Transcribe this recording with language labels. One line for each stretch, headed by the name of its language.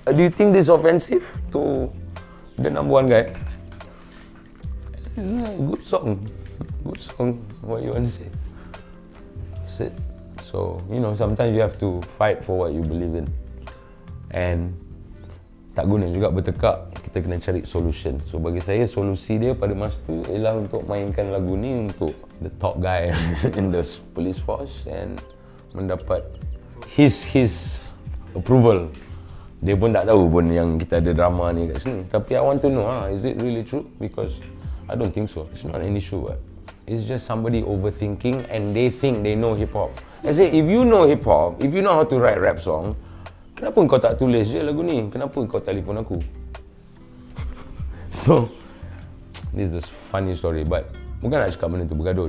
English: Do you think this is offensive to the number one guy? Good song. Good song. What you want to say? That's it. So, sometimes you have to fight for what you believe in.
Malay: And tak guna juga bertekak, kita kena cari solution. So bagi saya, solusi dia pada masa tu ialah untuk mainkan lagu ni untuk
English: the top guy in the police force and
Malay: mendapat
English: his approval.
Malay: Dia pun tak tahu pun yang kita ada drama ni kat sini.
English: Tapi I want to know, is it really true? Because I don't think so. It's not an issue. It's just somebody overthinking and they think they know hip-hop. I say, if you know hip-hop, if you know how to write rap song,
Malay: kenapa kau tak tulis je lagu ni? Kenapa kau telefon aku?
English: So, this is a funny story, but
Malay: bukan nak cakap benda tu bergaduh.